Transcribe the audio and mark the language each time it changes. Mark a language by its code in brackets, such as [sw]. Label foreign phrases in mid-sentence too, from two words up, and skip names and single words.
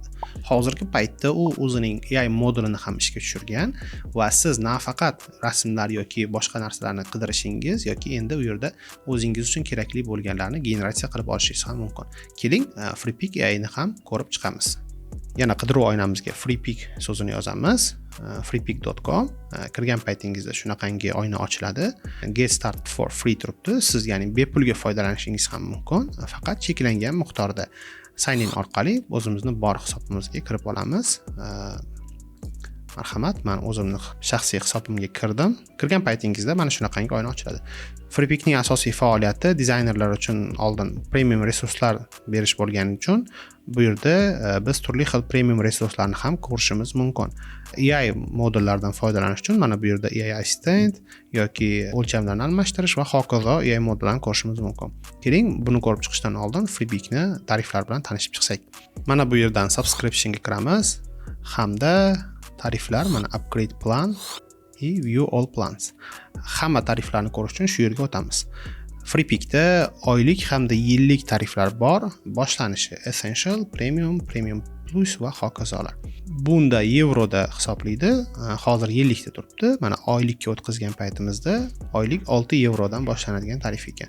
[uz] Hozirgi paytda u o'zining AI modulini ham ishga tushirgan va siz nafaqat rasmlar yoki boshqa narsalarni qidirishingiz yoki endi u yerda o'zingiz uchun kerakli bo'lganlarni generatsiya qilib olishingiz ham mumkin. Keling, Freepik AI ni ham ko'rib chiqamiz. Yana qidiruv oynamizga Freepik so'zini yozamiz. freepik.com kirgan paytingizda shunaqangi oyna ochiladi. [en] Get start for free turibdi. [uz] Siz ya'ni bepulga foydalanishingiz ham mumkin. Faqat cheklangan miqdorda [en] sign in [uz] orqali o'zimizni bor hisobimizga kirib olamiz. Marhamat, men o'zimning shaxsiy hisobimga kirdim. Kirgan paytingizda mana shunaqangi oyna ochiladi. Freepikning asosiy faoliyati dizaynerlar uchun oldin premium resurslar berish bo'lgani uchun bu yerda biz turli xil premium resurslarni ham ko'rishimiz mumkin. AI modullaridan foydalanish uchun mana bu yerda [en] AI assistant [uz] yoki o'lchamlarni almashtirish va hokazo AI modullarini ko'rishimiz mumkin. Keling, buni ko'rib chiqishdan oldin Freepikni tariflar bilan tanishib chiqsak. Mana bu yerdan subscriptionga kiramiz hamda tariflar, mana [en] upgrade plan [uz] и [en] view all plans. [uz] Hamma tariflarni ko'rish uchun shu yerga o'tamiz. Freepikda oylik hamda yillik tariflar bor. Boshlanishi Essential, Premium, Premium Plus va hokazolar. Bunda yevroda hisoblaydi. Hozir yillikda turibdi. Mana oylikka o'tkazgan paytimizda oylik 6 yevrodan boshlanadigan tarif ekan.